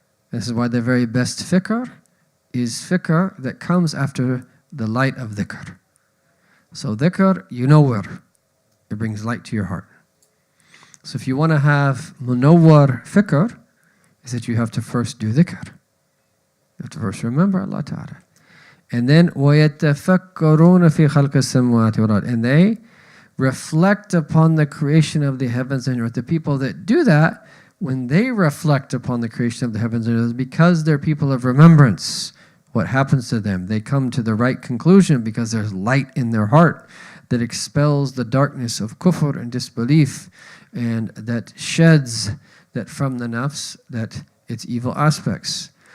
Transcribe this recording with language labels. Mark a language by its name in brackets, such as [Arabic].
[English] This is why the very best fikr is fikr that comes after the light of dhikr. So dhikr, you know where. It brings light to your heart. So if you want to have munawwar fikr, is that you have to first do dhikr. You have to first remember Allah Ta'ala. And then [Arabic] وَيَتَّفَكَّرُونَ فِي خَلْقِ السَّمَوَاتِ وَالْأَرْضِ. [English] And they reflect upon the creation of the heavens and earth. The people that do that, when they reflect upon the creation of the heavens and earth, because they're people of remembrance, what happens to them? They come to the right conclusion because there's light in their heart that expels the darkness of kufr and disbelief, and that sheds that from the nafs, that its evil aspects.